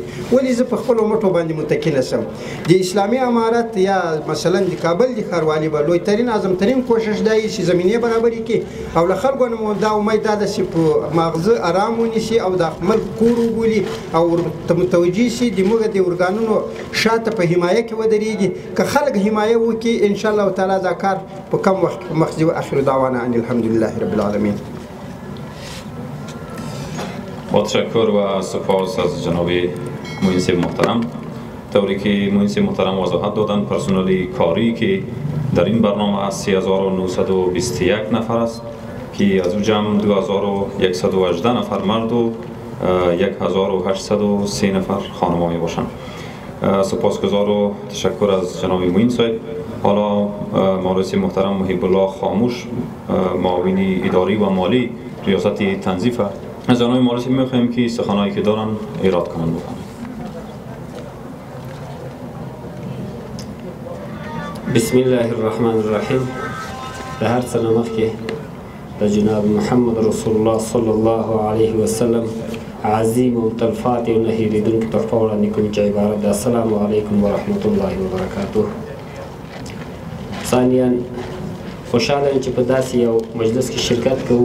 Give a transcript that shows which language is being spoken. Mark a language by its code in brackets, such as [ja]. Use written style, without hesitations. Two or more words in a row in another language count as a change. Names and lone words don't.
[ps] ولې زه په خپلو مټو باندې متکي نه شم؟ د اسلامي امارت یا مثلا د کابل د ښاروالي به لویترین اعظمترین کوشش دا وي چې زمینې برابرې کړي او له خلکو نه مو دا امید دا ده چې په ماغزه ارام ونیسي او د ملک کور وبولي او ورته متوجه شي د موږ د ارګانونو شاته په حمایه کې ودرېږي. که خلک حمایه وکړي [ar] انشاءالله تعالی [ps] دا کار په کم وخت کې مخ ځي. [ar] واخر دعوانا ان الحمد لله رب العالمین. [fa] با تشکر و سپاس از جناب مهندس محترم. طوری که مهندس محترم وضاحت دادن پرسنل کاری که در این برنامه از 3921 نفر است که از او جمع 2118 نفر مرد و 1803 نفر خانم می باشند. سپاسگزار و تشکر از جناب معین صاحب. حالا مهندس محترم محب الله خاموش معاون اداری و مالی ریاست تنظیف از جناب مهندس می‌خوایم که سخنانی که دارن ایراد کنند بفرمایید. [ar] بسم الله الرحمن الرحیم. [ps] به هر څه نه مخکې د جناب محمد رسول الله [ar] صلی الله علیه وسلم [ps] عظیم او تلفات او نه هېرېدونکې تحفه وړاندې کوم چې عبارت ده [ar] السلام علیکم ورحمة الله وبرکاته. [ps] ثانیاً خوشحاله یم چې په داسې یو مجلس کې شرکت کوو.